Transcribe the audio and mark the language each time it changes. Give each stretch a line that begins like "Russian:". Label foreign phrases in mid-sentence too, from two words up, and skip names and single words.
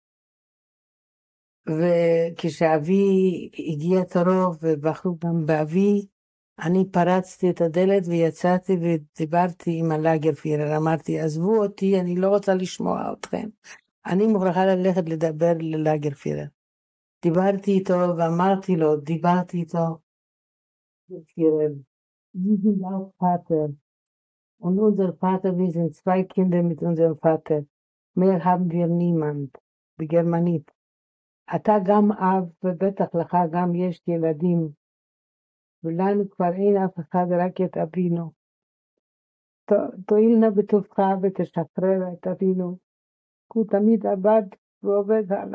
Hebrew: וכשאבי הגיע תורו ובחרו גם באבי, אני פרצתי את הדלת ויצאתי ודיברתי עם הלאגר פירר, אמרתי, עזבו אותי, אני לא רוצה לשמוע אתכם. אני מוכרחה ללכת לדבר ללאגר פירר. דיברתי איתו ואמרתי לו, פירר,
German: Sie sind auch Vater. Und unser Vater, wir sind 2 Kinder mit unserem Vater. Mehr haben wir niemand.
Hebrew: בגרמנית. אתה גם אב, ובטח לך גם יש ילדים. ולנו כבר אין אף אחד, רק את אבינו. תואיל נא בטובך ותשחרר את אבינו. הוא תמיד עבד ועובד הלאה.